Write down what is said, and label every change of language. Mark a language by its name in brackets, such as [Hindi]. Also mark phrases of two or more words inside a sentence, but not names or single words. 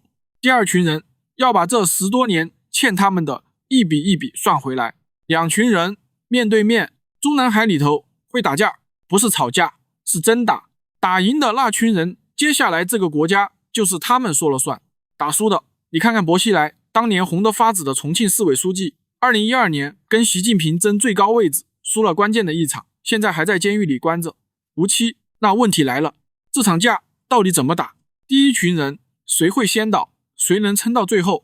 [Chinese] 第2群人要把這10多年欠他們的一筆一筆算回來。2群人面對面，中南海裡頭會打架，不是吵架，是真打。打贏的那群人，接下來這個國家就是他們說了算。打輸的，你看看薄熙來，當年紅得發紫的重慶市委書記，2012年跟習近平爭最高位置，輸了關鍵的一場，現在還在監獄裡關着，無期。那問題來了，這場架到底怎麼打？第一群人誰會先倒，誰能撐到最後？